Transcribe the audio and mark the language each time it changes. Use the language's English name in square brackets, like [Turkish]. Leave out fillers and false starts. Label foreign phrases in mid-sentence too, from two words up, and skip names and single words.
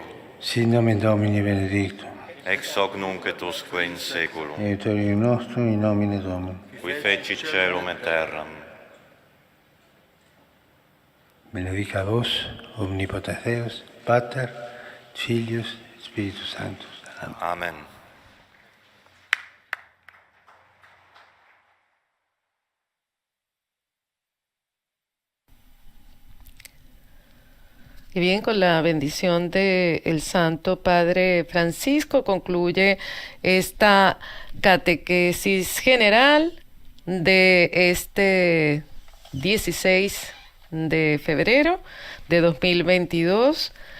[Latin] Sin nomen Domini benedictum. Ex hoc nunc et usque in saeculum. Aiutorium nostrum in nomine Domini. Qui feci caelum et terram. Benedica vos, omnipotens Deus, Pater, Filius, Spiritus Sanctus. Amen. Amen. [Spanish] Y bien, con la bendición del Santo Padre Francisco concluye esta catequesis general de este 16 de febrero de 2022.